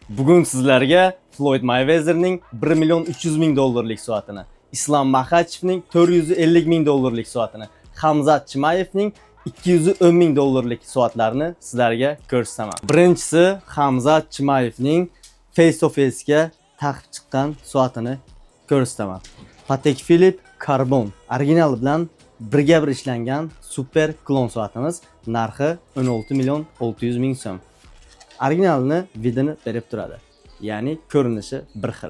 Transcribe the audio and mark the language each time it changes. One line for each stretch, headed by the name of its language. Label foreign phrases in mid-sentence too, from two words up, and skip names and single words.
Uzbek: Bugun sizlarga Floyd Mayweather'ning 1 million 300 ming dollarlik soatini, Islom Maxachevning 450 ming dollarlik soatini, Hamzat Chimayevning 210 ming dollarlik soatlarini sizlarga ko'rsataman. Birinchisi Hamzat Chimayevning
English: face to face
Uzbek: ga taqib chiqqan soatini ko'rsataman. Patek Philippe Carbon original bilan birga bir ishlangan super klon soatimiz, narxi 16 million 600 ming so'm. Originalini vidini berib turadi. Ya'ni ko'rinishi bir xil.